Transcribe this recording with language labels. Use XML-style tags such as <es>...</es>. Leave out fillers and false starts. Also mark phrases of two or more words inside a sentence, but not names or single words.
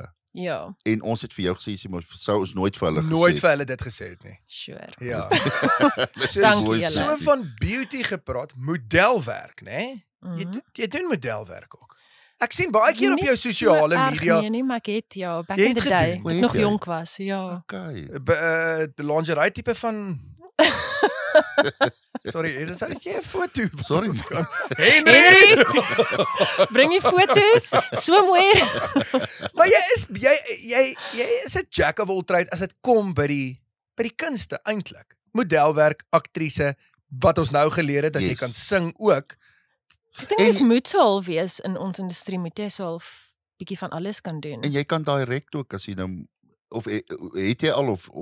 <af>Ja. En ons het vir jou gesê, sou ons nooit vir hulle gesê. Nooit vir hulle dit gesê het nie. Sure. Ja. Dankie julle. So van beauty gepraat, modelwerk, né? Jy doen modelwerk ook. Ek sien baie keer op jou sosiale media. Nee, maar ek het</af> <en>back in the day,</en> <af>ek nog jonk was, ja. Okay. Die lingerie tipe van Sorry, dis jy 'n foto. Sorry. Henry, bring die foto's. So mooi. Maar jy is 'n</af> <en>jack of all trades</en> <af>as dit kom by die kunste eintlik. Modelwerk, aktrise, wat ons nou geleer het dat jy kan sing ook. Ek dink mens moet so al wees in ons industrie, moet jy so al bietjie van alles kan doen. En jy kan direct ook as jy nou of het jy al of</af>